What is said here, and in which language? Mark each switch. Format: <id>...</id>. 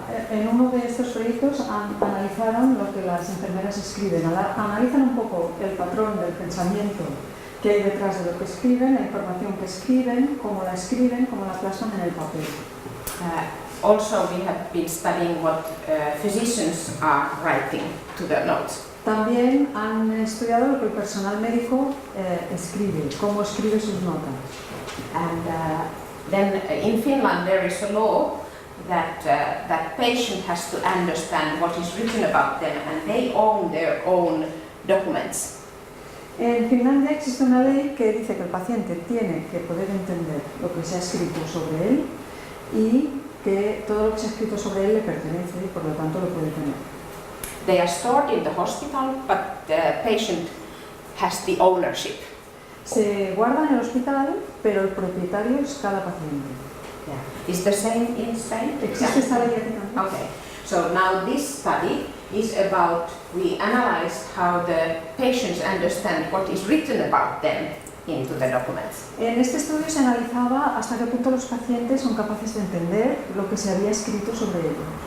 <es>En uno de estos proyectos analizaron lo que las enfermeras escriben, analizan un poco el patrón del pensamiento que hay detrás de lo que escriben, la información que escriben, cómo la plasman en el papel.</es> <en>Also we have been studying what physicians are writing to their notes.</en> <es>También han estudiado lo que el personal médico escribe, cómo escribe sus notas.</es> <en>And then in Finland there is a law that patient has to understand what is written about them, and they own their own documents.</en> <es>En Finlandia existe una ley que dice que el paciente tiene que poder entender lo que se ha escrito sobre él y que todo lo que se ha escrito sobre él le pertenece y por lo tanto lo puede tener.</es> <en>They are stored in the hospital, but the patient has the ownership.</en> <es>Se guarda en el hospital, pero el propietario es cada paciente.</es> <en>Yeah. Is the same in Spain?</en> <es>¿Existe esta ley aquí también?</es> <en>Okay. So now this study is about, we analyzed how the patients understand what is written about them into the documents.</en> <es>En este estudio se analizaba hasta qué punto los pacientes son capaces de entender lo que se había escrito sobre ellos.</es>